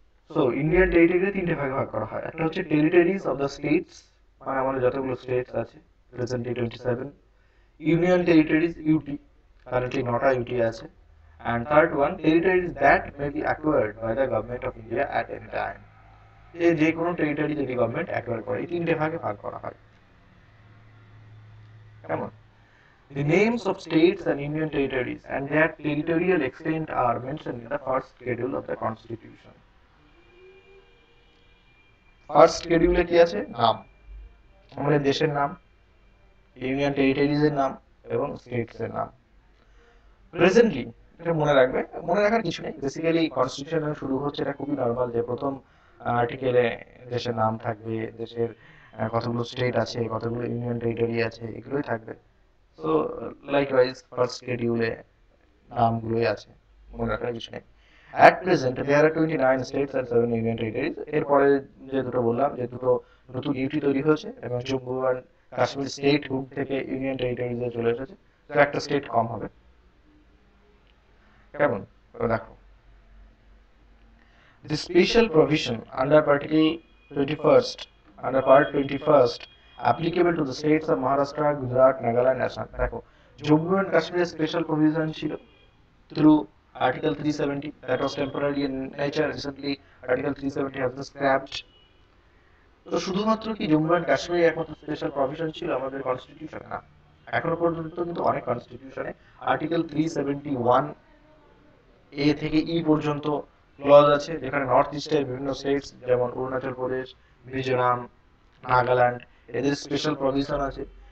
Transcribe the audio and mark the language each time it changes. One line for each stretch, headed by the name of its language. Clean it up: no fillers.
Bangla: So Indian টেরিটরিকে 3টে ভাগে ভাগ করা হয়। একটা হচ্ছে টেরিটরিজ অফ দ্য স্টেটস, মানে আমাদের যতগুলো স্টেটস আছে, presently 27, union territories UT, currently 9টা UT আছে,
English: and third one, territories that may be acquired by the government of India at any time.
Bangla: যে কোনো টেরিটরি যদি গভর্নমেন্ট অ্যাকোয়ার করে, এই 3টে ভাগে ভাগ করা হয়।
English: কেমন The names of states and union territories and their territorial extent are mentioned in the first schedule of the Constitution.
Bangla: First শিডিউলে কি আছে? নাম, আমাদের দেশের নাম, ইউনিয়ন টেরিটরিজের নাম এবং স্টেটসের নাম। প্রেজেন্টলি এটা মনে রাখবে, মনে রাখার কিছু নেই, বেসিক্যালি কনস্টিটিউশন শুরু হচ্ছে, এটা খুবই নর্মাল যে প্রথম আর্টিকেলে দেশের নাম থাকবে, দেশের কতগুলো স্টেট আছে, কতগুলো ইউনিয়ন টেরিটরি আছে, এগুলোই থাকবে। সো লাইকওয়াইজ ফার্স্ট শিডিউলে নামগুলোই আছে, মনে রাখার কিছু নেই।
English: At present, there are 29 states and 7 union territories.
Bangla: এরপরে যে দুটো বললাম, যে দুটো নতুন ইউটি তৈরি হয়েছে এবং Jammu and Kashmir state hood থেকে ইউনিয়ন টেরিটরিজে চলে এসেছে, তো একটা স্টেট কম হবে।
English: কেমন দেখো, the special provision under Article 21st, under Part 21st, applicable to the states of Maharashtra, Gujarat, Nagaland, Assam.
Bangla: দেখো জম্মু অ্যান্ড কাশ্মীরের স্পেশাল প্রভিশন ছিল
English: through Article 370, that was temporary in nature. Recently, Article 370 has been scrapped.
Bangla: তো শুধুমাত্র কি Jammu and Kashmir একমাত্র special provision ছিল আমাদের কনস্টিটিউশনে? না, এখনো পর্যন্ত কিন্তু অনেক কনস্টিটিউশনে আর্টিকেল 371 এ থেকে ই পর্যন্ত ক্লজ আছে, যেখানে নর্থ ইস্টের বিভিন্ন স্টেটস যেমন অরুণাচল প্রদেশ, মিজোরাম, নাগাল্যান্ড, এদের স্পেশাল প্রভিশন আছে।